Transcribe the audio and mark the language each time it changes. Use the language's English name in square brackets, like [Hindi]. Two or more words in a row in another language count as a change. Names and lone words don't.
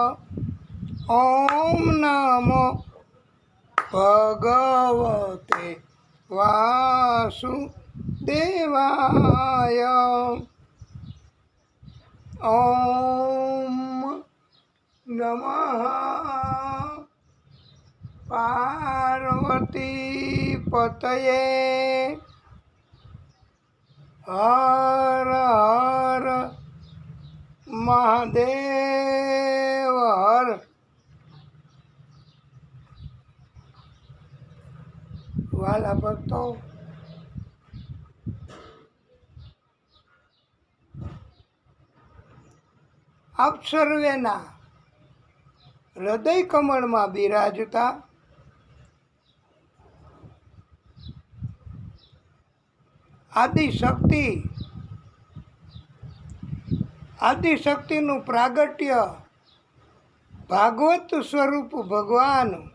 [Sanskrit] ओम नमो भगवते वासुदेवाय। ओम नमः पार्वती पतये। हर हर महादेव हर। [Gujarati] વાલા ભક્તો, આપ સર્વેના હૃદય કમળમાં બિરાજતા આદિશક્તિનું પ્રાગટ્ય ભાગવત સ્વરૂપ ભગવાન